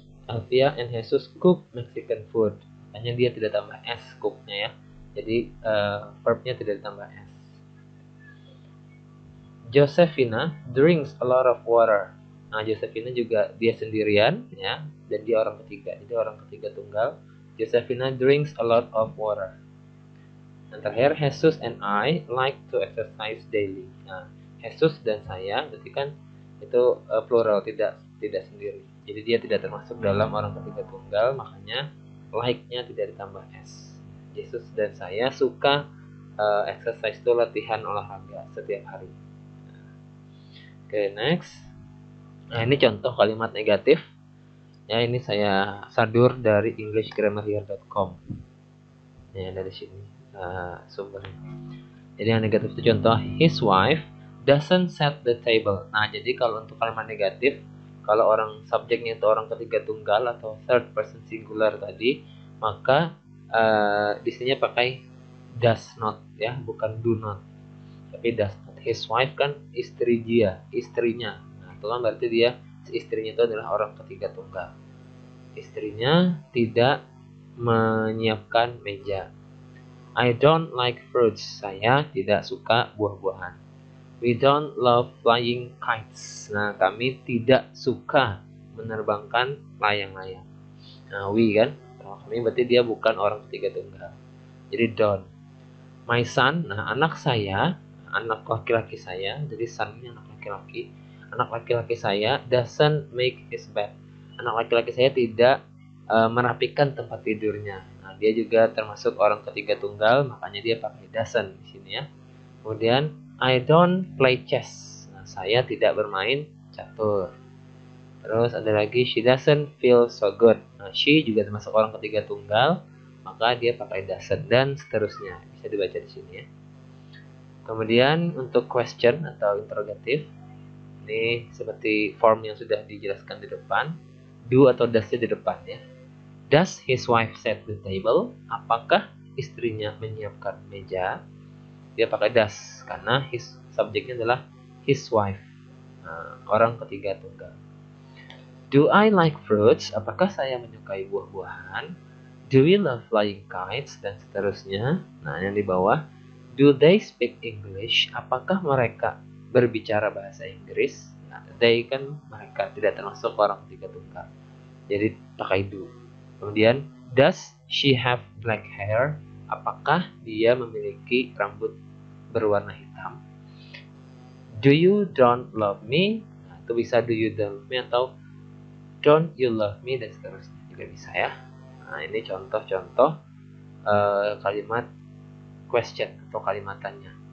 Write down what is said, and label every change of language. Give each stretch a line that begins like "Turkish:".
English: Elvia and Jesus cook Mexican food.
Indonesian: Hanya dia tidak tambah s cooknya ya. Jadi verbnya tidak ditambah s.
English: Josephina drinks a lot of water.
Indonesian: Nah, Josephina juga dia sendirian ya, dan dia orang ketiga. Jadi orang ketiga tunggal.
English: Josephina drinks a lot of water.
Indonesian: Dan terakhir,
English: Jesus and I like to exercise daily.
Indonesian: Nah, Jesus dan saya berarti kan itu plural, tidak sendiri. Jadi dia tidak termasuk dalam orang ketiga tunggal, makanya like-nya tidak ditambah s. Jesus dan saya suka exercise itu latihan olahraga setiap hari. Oke, next. Nah, ini contoh kalimat negatif. Ya, ini saya sadur dari englishgrammarhere.com. Ya, dari sini sumbernya. Jadi yang negatif itu contoh,
English: his wife doesn't set the table.
Indonesian: Nah, jadi kalau untuk kalimat negatif, kalau orang subjeknya itu orang ketiga tunggal atau third person singular tadi, maka di sini pakai does not ya, bukan do not. Tapi does not. His wife kan istri dia, istrinya. Nah, itu kan berarti dia, istrinya itu adalah orang ketiga tunggal. Istrinya tidak menyiapkan meja.
English: I don't like fruits.
Indonesian: Saya tidak suka buah-buahan.
English: We don't love flying kites.
Indonesian: Nah, kami tidak suka menerbangkan layang-layang. Nah, we kan, kalau kami berarti dia bukan orang ketiga tunggal. Jadi don't. My son, nah anak saya, anak laki-laki saya, jadi son ini anak laki-laki. Anak laki-laki saya
English: doesn't make his bed.
Indonesian: Anak laki-laki saya tidak merapikan tempat tidurnya. Nah, dia juga termasuk orang ketiga tunggal, makanya dia pakai doesn't di sini ya. Kemudian
English: I don't play chess.
Indonesian: Nah, saya tidak bermain catur. Terus ada lagi
English: she doesn't feel so good.
Indonesian: Nah, she juga termasuk orang ketiga tunggal, maka dia pakai doesn't dan seterusnya. Bisa dibaca di sini ya. Kemudian untuk question atau interrogatif, ini seperti form yang sudah dijelaskan di depan, do atau does-nya di depan ya.
English: Does his wife set the table?
Indonesian: Apakah istrinya menyiapkan meja? Dia pakai does karena his subjeknya adalah his wife. Nah, orang ketiga tunggal.
English: Do I like fruits?
Indonesian: Apakah saya menyukai buah-buahan?
English: Do we love flying kites?
Indonesian: Dan seterusnya. Nah, yang di bawah.
English: Do they speak English?
Indonesian: Apakah mereka berbicara bahasa Inggris? Nah, they kan mereka, tidak termasuk orang ketiga tunggal. Jadi pakai do.
English: Kemudian, does she have black hair?
Indonesian: Apakah dia memiliki rambut berwarna hitam?
English: Do you don't love me?
Indonesian: Nah, itu bisa
English: do you don't love me atau don't you love me
Indonesian: dan seterusnya juga bisa ya. Nah, ini contoh-contoh kalimat question atau kalimat tanya.